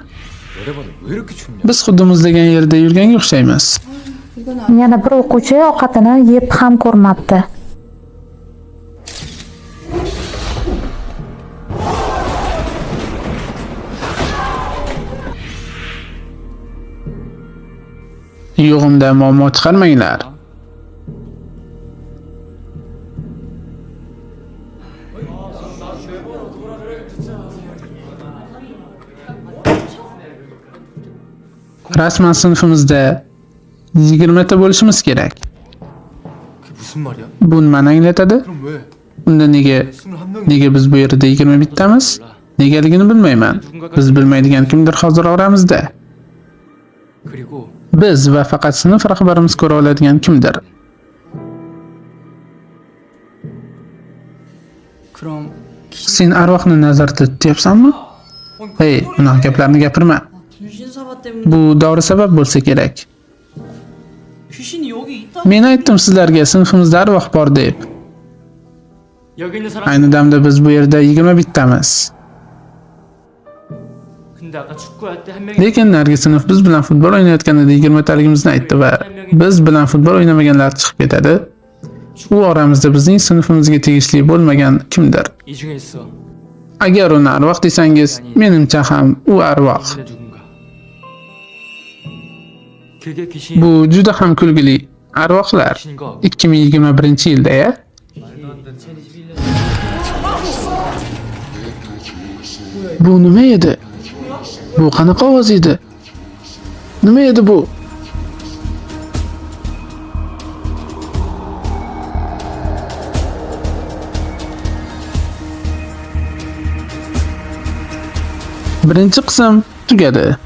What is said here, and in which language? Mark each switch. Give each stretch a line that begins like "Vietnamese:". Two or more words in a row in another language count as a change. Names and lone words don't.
Korean: 내려봐도 왜 이렇게 춥냐?
Uzbek: Biz xuddi muzlagan yerda yurganga o'xshaymiz. Yana bir o'quvchi ovqatini yeb ham ko'rmabdi. Yo'g'imda muammo chiqarmanglar. Rasman sinfimizda 20 ta bo'lishimiz kerak.
Korean: 그게 무슨 말이야?
Uzbek: Bu nimani anglatadi?
Korean: 그럼 왜?
Uzbek: Unda
Korean: 21명
Uzbek: nega biz bu yerda 21 tamiz? Negaligini bilmayman. Biz bilmaydigan kimdir hozir oramizda.
Korean: 그리고
Uzbek: Biz va faqat sinf rahbarimiz ko'ra oladigan kimdir.
Korean: 그럼
Uzbek: Sen arvohni nazarda tutyapsanmi? Hey, unaqa gaplarni gapirma.
Korean: 귀신사바 때문에
Uzbek: Bu dori sabab bo'lsa kerak.
Korean: 귀신이 여기 있다.
Uzbek: Men aytdim sizlarga sinfimizda arvoh bor deb.
Korean: 여기 있는 사람
Uzbek: Ayni damda biz bu yerda 21 tamiz.
Korean: 근데 아까 축구할 때 한 명이
Uzbek: Lekin narigi sinf biz bilan futbol o'ynayotganida 20 taligimizni aytdi va biz bilan futbol o'ynamaganlar chiqib ketadi. U oramizda bizning sinfimizga tegishli bo'lmagan kimdir.
Korean: 이 중에 있어.
Uzbek: Agar uni arvoh desangiz, menimcha ham u arvoh.
Korean: 근데 누군가? 그게 귀신이
Uzbek: Bu juda ham kulgili. Arvohlar
Korean: 귀신인 거
Uzbek: 2021-yilda-ya. Bu nima edi? Bu qanaqa ovoz edi? Nima edi bu? Birinchi qism tugadi.